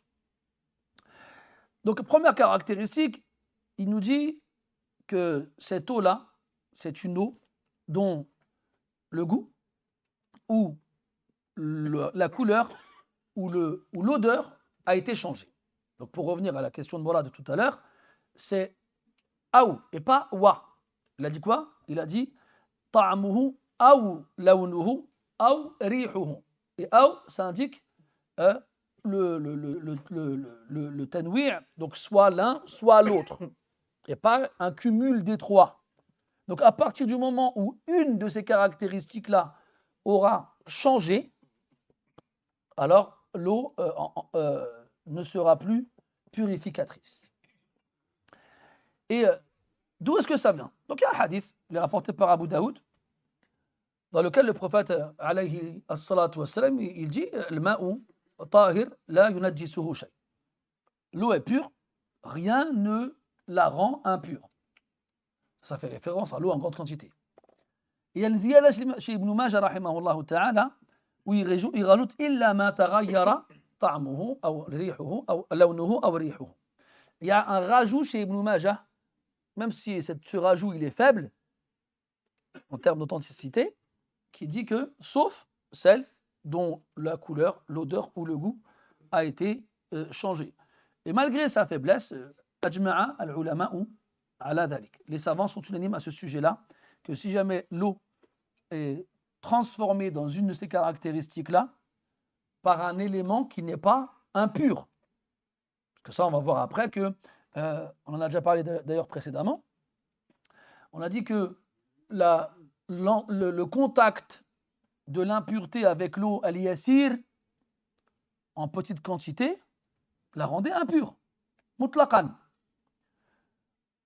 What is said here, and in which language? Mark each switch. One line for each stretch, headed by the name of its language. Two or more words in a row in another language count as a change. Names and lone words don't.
French: Donc, première caractéristique, il nous dit que cette eau-là, c'est une eau dont le goût ou la couleur ou l'odeur a été changée. Donc, pour revenir à la question de Mourad de tout à l'heure, c'est aou et pas wa. Il a dit quoi? Il a dit
Arabic: طعمه أو لونه أو ريحه.
French: Et aou, ça indique le tanwi', donc soit l'un, soit l'autre, et pas un cumul des trois. Donc à partir du moment où une de ces caractéristiques-là aura changé, alors l'eau ne sera plus purificatrice. Et d'où est-ce que ça vient? Donc il y a un hadith, il est rapporté par Abu Daoud, dans lequel le prophète,
Arabic: عليه الصلاة والسلام,
French: il dit le
Arabic: ماء طاهر لا ينجسه شيء.
French: L'eau est pure, rien ne la rend impure. Ça fait référence à l'eau en grande quantité. Il y a une ziyada chez Ibn Majah,
Arabic: رحمه الله تعالى,
French: où il rajoute
Arabic: إلا ما تغير طعمه أو ريحه أو لونه أو ريحه.
French: Il y a un rajout chez Ibn Majah, même si ce rajout il est faible en termes d'authenticité, qui dit que sauf celle dont la couleur, l'odeur ou le goût a été changé. Et malgré sa faiblesse,
Arabic: أجمع العلماء على ذلك.
French: Les savants sont unanimes à ce sujet-là, que si jamais l'eau est transformée dans une de ces caractéristiques-là par un élément qui n'est pas impur, parce que ça on va voir après que, on en a déjà parlé d'ailleurs précédemment, on a dit que le contact de l'impureté avec l'eau al-yasir en petite quantité la rendait impure, mutlaqan.